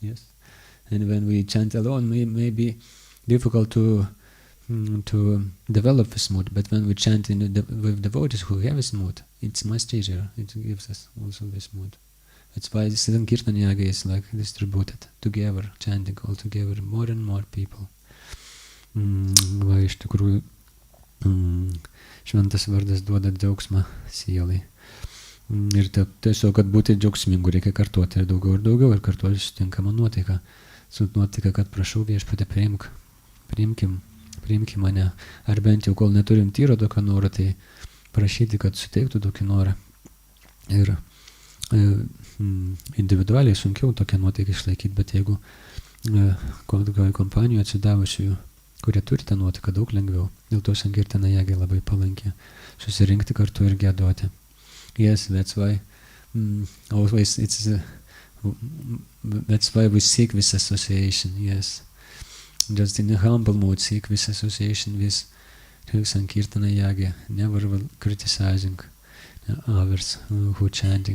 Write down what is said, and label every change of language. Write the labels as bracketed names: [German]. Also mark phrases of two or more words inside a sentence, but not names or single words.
[English] And when we chant alone, it may be difficult to to develop this mood. But when we chant with devotees who have this mood, it's much easier. It gives us also this mood. That's why this Sankirtan Yaga is like distributed together, chanting all together, more and more people. [Lithuanian] Va iš tikrųjų šventas vardas duoda džiaugsmą sielai. Ir tiesiog, kad būti džiaugsmingu, reikia kartuoti ir daugiau, ir kartuoti sutinkama nuotaika. Su nuotaika, kad prašau viešpatį, priimkim mane. Ar bent jau, kol neturim tyro tokio noro, tai prašyti, kad suteiktų tokį norą. Ir individualiai sunkiau tokią nuotaiką išlaikyti, bet jeigu kompanijoje atsidavusiųjų, kurie turi tą nuotaiką, daug lengviau. Dėl to Sankirtana Yaga labai palanki. Susirinkti kartu ir giedoti. [English] Yes, that's why always that's why we seek this association. Yes, just in a humble mood, seek this association with Sankirtana Yaga, never criticizing others who chanting.